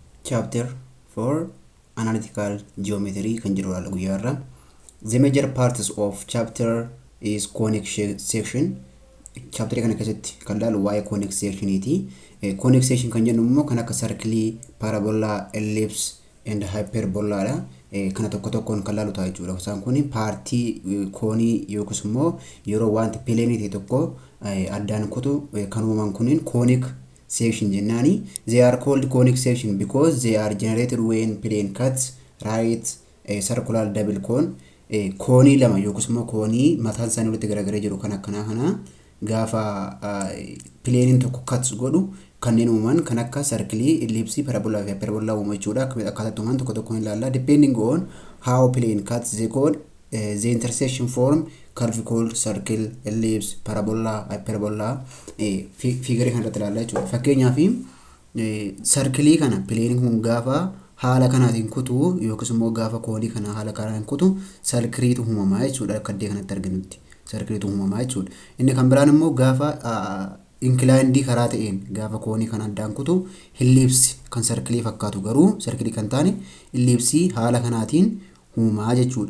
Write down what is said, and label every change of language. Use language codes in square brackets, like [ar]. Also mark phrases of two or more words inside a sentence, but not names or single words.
[en] Chapter 4 Analytical Geometry [om] kan jedhu laala guyyaarra. [en] The major parts of chapter is conic section. [om] Chapter kana keessatti kan laalu waa'ee [en] conic sectioniti. Conic section [om] kan jennu immoo kan akka [en] circle, parabola, ellipse and hyperbola [om] dha. Kana tokko tokkoon kan laalu ta'a jechuudha. Isaan kun paartii koonii yookiis immoo yeroo wanti plane ta'e tokko addaan kutu kan uumaman kunniin [en] conic section [om] jennani. [en] They are called conic section because they are generated when plane cuts right a circular double cone. [om] Koonii lama yookiis immoo koonii mataan isaanii walitti garagaree jiru kan akkanaa kana gaafa plane tokko cuts godhu kanneen uuman kan akka [en] circle, ellipse, parabola [om] fi hyperbola uumamu jechuudha. Akkaataa uuman tokko tokko ilaalla. [en] Depending on how plane cuts the cone, the intersection form curve called circle, ellipse, parabola, hyperbola. [om] Figure kan irratti ilaalla jechuudha. Fakkeenyaaf circle kana plane kun gaafa haala kanaatiin kutu yookiis immoo gaafa koonii kana haala kanaan kutu circleetu uumamaa jechuudha. Akka iddoo kanatti arginutti circleetu uumamaa jechuudha. Inni kan biraan immoo gaafa inclined karaa ta'een gaafa koonii kana addaan kutu ellipse kan circle fakkaatu garuu circle kan taane ellipse haala kanaatiin uumamaa jechuudha.